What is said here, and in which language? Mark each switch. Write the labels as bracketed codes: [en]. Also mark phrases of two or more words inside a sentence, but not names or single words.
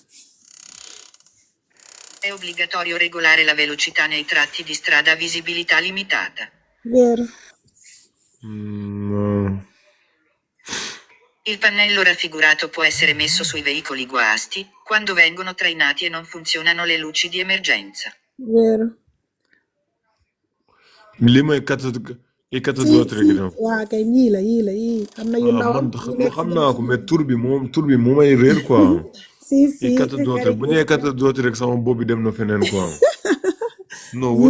[it] È obbligatorio regolare la velocità nei tratti di strada a visibilità limitata. Vero. No. Il pannello raffigurato può essere messo sui veicoli guasti, quando vengono trainati e non funzionano le luci di emergenza. Vero. [wo] Li may kat Si, dootu rek dem. waa kay ñii la am na yu Ah, ndaw man yu nekk xam ci naa ko mais tur bi moo may réer quoi. si kat dootu bu nee kat dootu rek sama bopp bi dem na feneen quoi. Non, wóor